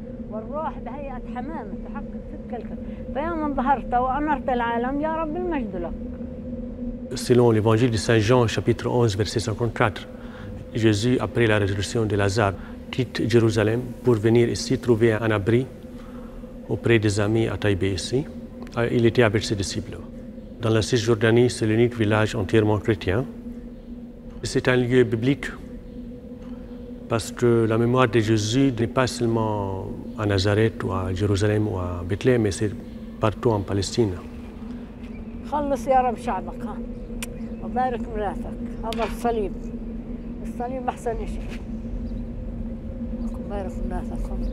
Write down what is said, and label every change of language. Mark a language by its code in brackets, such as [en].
[ar] والروح بهيئة حمام تحقق صدق الكذب فيا من ظهرت وأنرت العالم يا رب المجد لك. [fr] Selon l'évangile de Saint Jean, chapitre 11, verset 54, Jésus, après la résurrection de Lazare, quitte Jérusalem pour venir ici trouver un abri auprès des amis à Taybeh ici. Il était avec ses disciples. Dans la Cisjordanie, c'est l'unique village entièrement chrétien. C'est un lieu biblique parce que la mémoire de Jésus n'est pas seulement à Nazareth ou à Jérusalem ou à Bethléem, mais c'est partout en Palestine. [ar] خلص يا رب شعبك ها وبارك ميراثك هذا الصليب الصليب أحسن شيء وبارك ميراثك